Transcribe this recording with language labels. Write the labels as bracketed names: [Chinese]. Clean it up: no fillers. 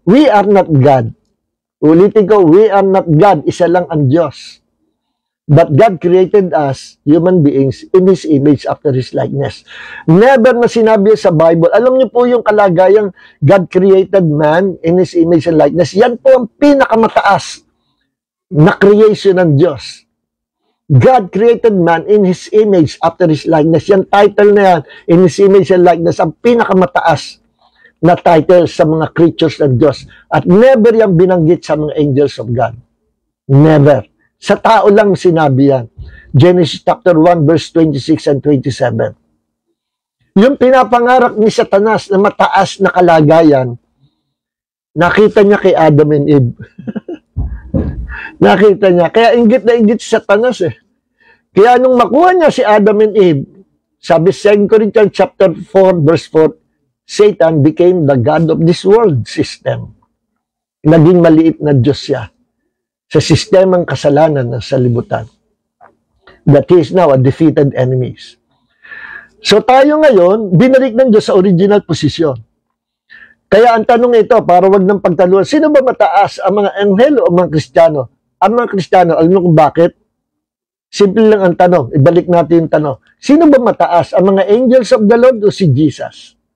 [English] We are not God. [Filipino] Ulitin ko, [English] we are not God. [Filipino] Isa lang ang Diyos. [English] But God created us, human beings, in His image after His likeness. [Filipino] Never na sinabi sa Bible. Alam niyo po yung kalagayang [English] God created man in His image and likeness. [Filipino] Yan po ang pinakamataas na creation ng Diyos. [English] God created man in His image after His likeness. [Filipino] Yan title na yan, [English] in His image and likeness, [Filipino] ang pinakamataas na title sa mga creatures ng Diyos. At never yan binanggit sa mga angels of God. Never. Sa tao lang sinabi yan. Genesis chapter 1 verse 26 and 27. Yung pinapangarap ni Satanas na mataas na kalagayan, nakita niya kay Adam and Eve. Nakita niya. Kaya inggit na inggit si Satanas Kaya nung makuha niya si Adam and Eve, sabi 2 Corinthians chapter 4 verse 4, [English] Satan became the God of this world system. [Filipino] Naging maliit na Diyos siya sa sistemang kasalanan ng salibutan. [English] That he is now a defeated enemies. [Filipino] So tayo ngayon, binalik ng Diyos sa original posisyon. Kaya ang tanong ito, para wag ng pagtaluan, sino ba mataas, ang mga anghel o mga Kristiyano? Ang mga Kristiyano, alam mo kung bakit? Simple lang ang tanong. Ibalik natin yung tanong. Sino ba mataas, ang mga angels of the Lord o si Jesus?